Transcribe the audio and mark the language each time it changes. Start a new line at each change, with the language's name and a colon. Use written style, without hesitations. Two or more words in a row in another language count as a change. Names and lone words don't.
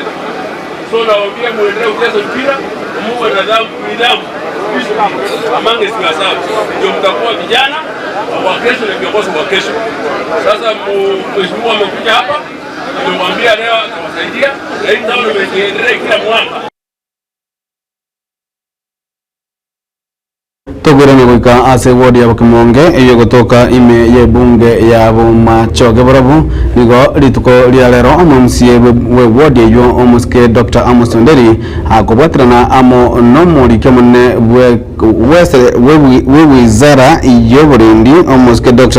Swahili: So nawaambia muendelee kucheza mpira, muwe na nidhamu amange siku sawa, ndio mtakuwa vijana wa kesho na viongozi wa kesho. Sasa mheshimiwa amekuja hapa, nimemwambia leo atawasaidia, na hii ndio imeendelea kila mwaka.
Gusii: Togwirana gwika ase wodi ya Kimonge iyo gutoka ime ye bunge ya Bomachoge Borabu nigo rituko ria lero MCA we wodi yo omuske Dr. Amos Nderi akobwatirana amo no muri kemone we wizara iyo burindi omuske Dr.